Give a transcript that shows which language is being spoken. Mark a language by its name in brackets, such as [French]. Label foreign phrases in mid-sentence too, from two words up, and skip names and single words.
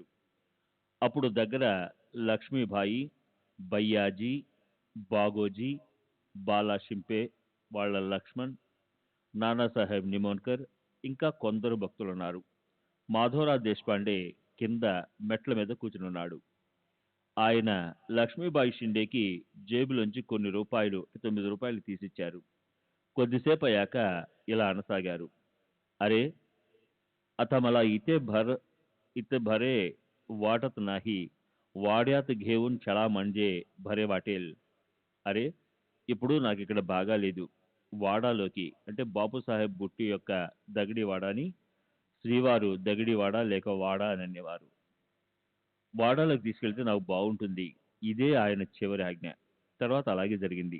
[Telugu] అప్పుడు దగ్గర లక్ష్మీబాయి, బయ్యాజీ, బాగోజీ, బాలా షింపే, వాళ్ళ లక్ష్మణ్, నానాసాహెబ్ నిమోన్కర్ ఇంకా కొందరు భక్తులున్నారు. మాధవరావు దేశపాండే కింద మెట్ల మీద కూర్చునున్నాడు. ఆయన లక్ష్మీబాయి షిండేకి జేబులోంచి కొన్ని రూపాయలు, 9 రూపాయలు తీసిచ్చారు. కొద్దిసేపు అయ్యాక ఇలా అనసాగారు. [Marathi] అరే आता मला इथे भरे वाटत नाही, వాడ్యాత్ घेऊन चला म्हणजे भरे वाटेल. [Telugu] అరే ఇప్పుడు నాకు ఇక్కడ బాగా లేదు, వాడాలోకి అంటే బాపు సాహెబ్ బుట్టి యొక్క దగిడివాడాని శ్రీవారు దగిడివాడ లేక వాడ అని అనేవారు. వాడాలోకి తీసుకెళ్తే నాకు బాగుంటుంది. ఇదే ఆయన చివరి ఆజ్ఞ. తర్వాత అలాగే జరిగింది.